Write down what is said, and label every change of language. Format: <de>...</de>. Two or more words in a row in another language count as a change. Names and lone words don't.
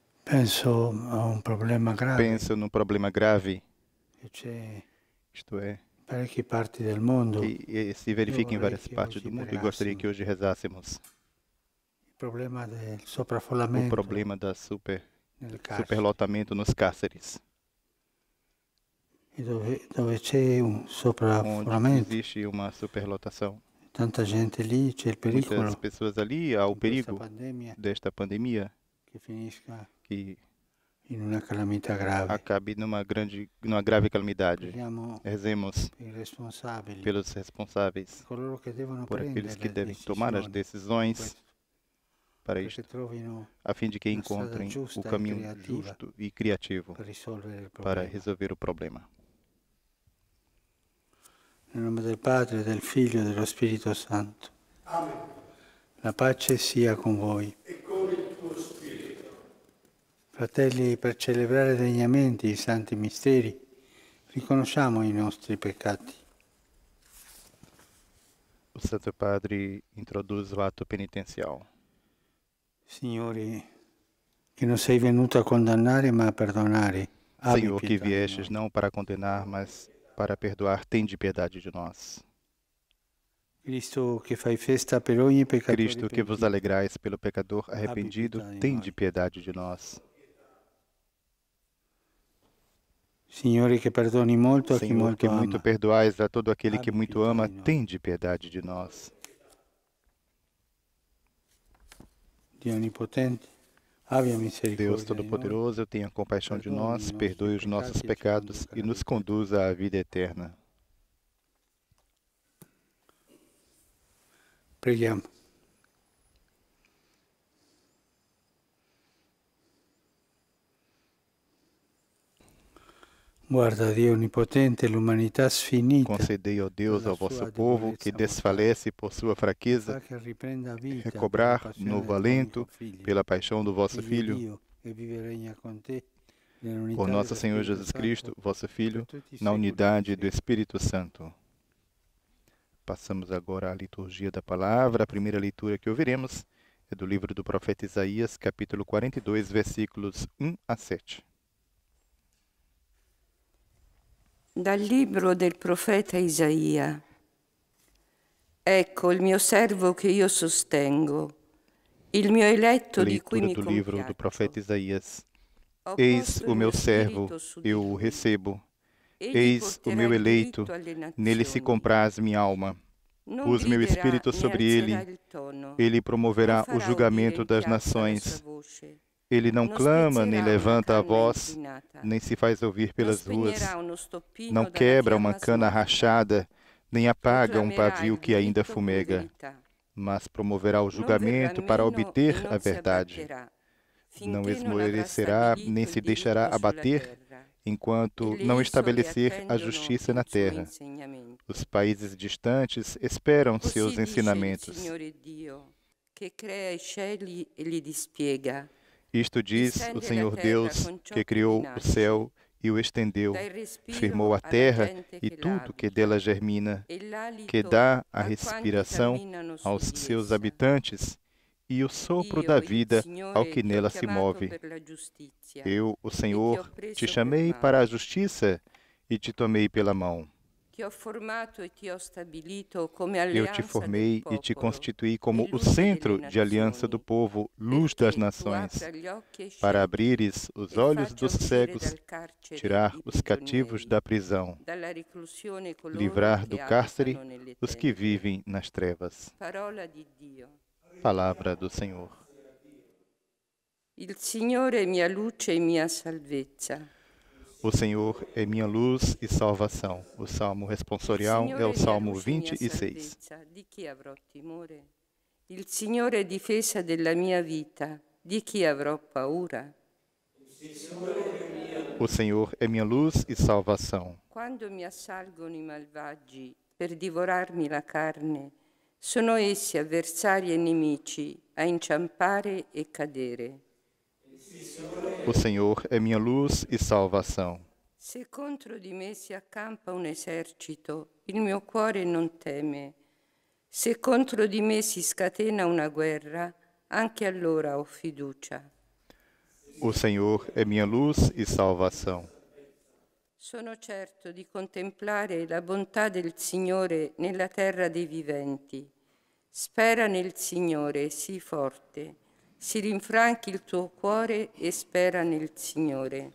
<it>Penso a un problema grave</it> <pt>Penso num problema grave,</pt> <it>che c'è</it> <pt>isto é,</pt> <it>in parecchie parti del mondo.</it> <pt>que se verifica em</pt> <it>vorrei</it> <pt>várias que partes hoje do mundo e gostaria que hoje rezássemos</pt> <it>Il problema del</it> <pt>o</pt> <it>sovraffollamento</it> <pt>problema da</pt> <it>nelle carceri.</it> <pt>superlotamento nos cárceres,</pt> <it>E dove c'è un</it> <pt>onde</pt> <it>sovraffollamento,</it> <pt>existe uma superlotação.</pt> <it>tanta gente lì, c'è il</it> <pt>Muitas</pt> <it>pericolo</it> <pt>pessoas ali, há o</pt> <it>in questa</it> <pt>perigo</pt> <it>pandemia</it> <pt>desta pandemia</pt> <it>che finisca</it> <pt>que</pt> <it>in una calamità grave.</it> <pt>acabe numa grave calamidade.</pt> <it>Preghiamo</it> <pt>Rezemos</pt> <it>per i responsabili,</it> <pt>pelos responsáveis,</pt> <it>coloro che devono</it> <pt>por aqueles</pt> <it>prendere</it> <pt>que</pt> <it>le</it> <pt>devem tomar as</pt> <it>decisioni</it> <pt>decisões</pt> <it>questo,</it> <pt>para</pt> <it>perché</it> <pt>isto,</pt> <it>trovino</it> <pt>a fim de que</pt> <it>una strada</it> <pt>encontrem o</pt> <it>giusta e</it> <pt>caminho</pt> <it>creativa</it> <pt>justo e criativo</pt> <it>per risolvere il</it> <pt>para</pt> <it>problema.</it> <pt>resolver o problema.</pt> <it>Nel nome del Padre, del Figlio e dello Spirito Santo. Amen. La pace sia con voi. E con il tuo spirito. Fratelli, per celebrare degnamente i santi misteri, riconosciamo i nostri peccati.</it> <pt>O Santo Padre introduz o ato penitencial.</pt> <it>Signore, che non sei venuto a condannare ma a perdonare, abbi</it> <pt>Senhor, que</pt> <it>pietà di</it> <pt>viestes</pt> <it>noi.</it> <pt>não para condenar, mas para perdoar, tende piedade de nós.</pt> <it>Cristo, che fai festa per ogni peccatore</it> <pt>Cristo, que vos</pt> <it>pentito,</it> <pt>alegrais pelo pecador arrependido,</pt> <it>pietà di</it> <pt>tende</pt> <it>noi.</it> <pt>piedade de nós.</pt> <it>Signore, che perdoni molto a chi</it> <pt>Senhor,</pt> <it>molto</it> <pt>que muito</pt> <it>ama,</it> <pt>perdoais a todo aquele que</pt> <it>abbi</it> <pt>muito</pt> <it>pietà</it> <pt>ama,</pt> <it>di noi.</it> <pt>tende piedade de nós.</pt> <it>Dio Onnipotente, abbia</it> <pt>Deus</pt> <it>misericordia di noi,</it> <pt>Todo-Poderoso, tenha compaixão de</pt> <it>Perdone</it> <pt>nós, os nossos perdoe os nossos pecados e pecados</pt> <it>ci</it> <pt>e nos</pt> <it>conduca alla</it> <pt>conduza à vida eterna.</pt> <it>Preghiamo. Guarda, Dio Onnipotente, l'umanità sfinita</it> <pt>Concedei, ó Deus, pela ao vosso</pt> <it>sua</it> <pt>povo, que</pt> <it>debolezza</it> <pt>desfalece por sua</pt> <it>fa</it> <pt>fraqueza,</pt> <it>che riprenda vita per la</it> <pt>recobrar</pt> <it>passione</it> <pt>novo</pt> <it>del tuo</it> <pt>alento</pt> <it>unico Figlio.</it> <pt>pela paixão do vosso</pt> <it>Egli è</it> <pt>Filho,</pt> <it>Dio e vive e regna con te nell'unità</it> <pt>por nosso</pt> <it>dello</it> <pt>Senhor</pt> <it>Spirito</it> <pt>Jesus Cristo,</pt> <it>Santo,</it> <pt>vosso Filho,</pt> <it>per tutti i</it> <pt>na</pt> <it>secoli</it> <pt>unidade</pt> <it>dei</it> <pt>do Espírito Santo. Passamos agora à liturgia da palavra. A primeira leitura que ouviremos é do livro do profeta Isaías, capítulo 42, versículos 1 a 7.</pt> <it>Dal libro del profeta Isaia. Ecco il mio servo che io sostengo, il mio eletto di cui</it> <pt>Leitura</pt> <it>mi</it> <pt>do livro do</pt> <it>compiaccio.</it> <pt>profeta Isaías.</pt> <it>Ho</it> <pt>Eis</pt> <it>posto</it> <pt>o</pt> <it>il</it> <pt>meu</pt> <it>mio</it> <pt>servo,</pt> <it>spirito su</it> <pt>eu</pt> <it>di</it> <pt>o</pt> <it>lui.</it> <pt>recebo.</pt> <it>Egli</it> <pt>Eis o</pt> <it>porterà</it> <pt>meu</pt> <it>il</it> <pt>eleito,</pt> <it>diritto alle</it> <pt>nele se</pt> <it>nazioni.</it> <pt>compraz minha alma.</pt> <it>Non</it> <pt>Pus meu</pt> <it>griderà</it> <pt>espírito</pt> <it>né</it> <pt>sobre</pt> <it>alzerà</it> <pt>ele,</pt> <it>il tono.</it> <pt>ele promoverá</pt> <it>Non</it> <pt>o</pt> <it>farà</it> <pt>julgamento</pt> <it>udire in</it> <pt>das</pt> <it>piazza la sua</it> <pt>nações.</pt> <it>voce.</it> <pt>Ele não</pt> <it>Non</it> <pt>clama, nem</pt> <it>spezzerà una</it> <pt>levanta a</pt> <it>canna</it> <pt>voz,</pt> <it>inclinata.</it> <pt>nem se faz ouvir</pt> <it>Non</it> <pt>pelas ruas.</pt> <it>spegnerà uno stoppino</it> <pt>Não</pt> <it>dalla</it> <pt>quebra uma</pt> <it>fiamma</it> <pt>cana</pt> <it>smorta.</it> <pt>rachada, nem apaga um</pt> <it>Proclamerà</it> <pt>pavio</pt> <it>il</it> <pt>que ainda</pt> <it>diritto con</it> <pt>fumega,</pt> <it>verità.</it> <pt>mas promoverá o</pt> <it>Non verrà</it> <pt>julgamento para</pt> <it>meno e</it> <pt>obter</pt> <it>non</it> <pt>a</pt> <it>si</it> <pt>verdade.</pt> <it>abbatterà,</it> <pt>Não</pt> <it>finché non avrà</it> <pt>esmorecerá, nem</pt> <it>stabilito</it> <pt>se</pt> <it>il</it> <pt>deixará</pt> <it>diritto sulla</it> <pt>abater,</pt> <it>terra.</it> <pt>enquanto</pt> <it>E le</it> <pt>não</pt> <it>isole</it> <pt>estabelecer a</pt> <it>attendono</it> <pt>justiça</pt> <it>il</it> <pt>na</pt> <it>suo</it> <pt>terra.</pt> <it>insegnamento.</it> <pt>Os países distantes esperam seus</pt> <it>Così dice il</it> <pt>ensinamentos.</pt> <it>Signore Dio, che crea i cieli e li dispiega.</it> <pt>Isto diz o</pt> <it>Estende</it> <pt>Senhor</pt> <it>la terra</it> <pt>Deus,</pt> <it>con ciò</it> <pt>que</pt> <it>che</it> <pt>criou</pt> <it>vi</it> <pt>o</pt> <it>nasce.</it> <pt>céu e o estendeu,</pt> <it>Dà il respiro</it> <pt>firmou a</pt> <it>alla</it> <pt>terra</pt> <it>gente</it> <pt>e</pt> <it>che</it> <pt>tudo que</pt> <it>l'abita,</it> <pt>dela germina,</pt> <it>e</it> <pt>que</pt> <it>l'alito</it> <pt>dá a</pt> <it>a quanti</it> <pt>respiração</pt> <it>camminano su</it> <pt>aos</pt> <it>di</it> <pt>seus</pt> <it>essa.</it> <pt>habitantes e o sopro da</pt> <it>Io, il</it> <pt>vida ao</pt> <it>Signore,</it> <pt>que</pt> <it>ti ho</it> <pt>nela se</pt> <it>chiamato</it> <pt>move.</pt> <it>per la giustizia</it> <pt>Eu, o</pt> <it>e ti ho</it> <pt>Senhor, te</pt> <it>preso per</it> <pt>chamei para a</pt> <it>mano.</it> <pt>justiça e te tomei pela mão.</pt> <it>Ti ho formato e ti ho stabilito come</it> <pt>Eu te</pt> <it>alleanza del</it> <pt>formei e te</pt> <it>popolo</it> <pt>constituí</pt> <it>e</it> <pt>como o</pt> <it>luce</it> <pt>centro</pt> <it>delle</it> <pt>de aliança do</pt> <it>nazioni,</it> <pt>povo, luz das</pt> <it>perché tu</it> <pt>nações,</pt> <it>apra gli occhi ai</it> <pt>para</pt> <it>ciechi</it> <pt>abrires os</pt> <it>e</it> <pt>olhos</pt> <it>faccia</it> <pt>dos</pt> <it>uscire</it> <pt>cegos,</pt> <it>dal carcere</it> <pt>tirar</pt> <it>i</it> <pt>os cativos</pt> <it>prigionieri,</it> <pt>da prisão,</pt> <it>dalla reclusione coloro</it> <pt>livrar</pt> <it>che</it> <pt>do cárcere</pt> <it>abitano nelle</it> <pt>os que</pt> <it>tenebre.</it> <pt>vivem nas trevas.</pt> <it>Parola di Dio.</it> <pt>Palavra do Senhor.</pt> <it>Il Signore è mia luce e mia salvezza.</it> <pt>O Senhor é minha luz e salvação. O salmo</pt> <it>Il</it> <pt>responsorial é</pt> <it>Signore</it> <pt>o</pt> <it>è mia</it> <pt>Salmo</pt> <it>luce e mia</it> <pt>26.</pt> <it>salvezza. Di chi avrò timore? Il Signore è difesa della mia vita. Di chi avrò paura?</it> <pt>O Senhor é minha luz e salvação.</pt> <it>Quando mi assalgono i malvagi per divorarmi la carne, sono essi avversari e nemici a inciampare e cadere.</it> <pt>O Senhor é minha luz e salvação.</pt> <it>Se contro di me si accampa un esercito, il mio cuore non teme. Se contro di me si scatena una guerra, anche allora ho fiducia.</it> <pt>O Senhor é minha luz e salvação.</pt> <it>Sono certo di contemplare la bontà del Signore nella terra dei viventi. Spera nel Signore, sii forte. Si rinfranchi il tuo cuore e spera nel Signore.</it>